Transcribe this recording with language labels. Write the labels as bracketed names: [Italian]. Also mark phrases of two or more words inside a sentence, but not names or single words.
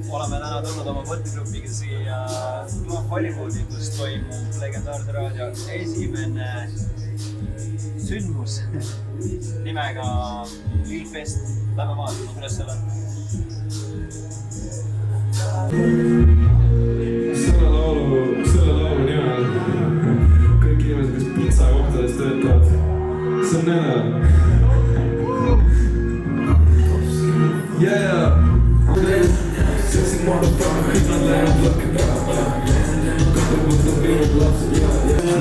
[Estonian] oleme täna tulnud oma võttegrupiga siia Hollywoodi, kus toimub legendaarse raadio esimene sündmus nimega Lillfest. Lähme vaatama, kuidas seal on. Selle laulu nimel kõik inimesed, kes pitsakohtades töötavad, see on nende. [English] Yeah! Sexy motherfucker, he's not letting look at that. Couple with the beat, loves it, yeah.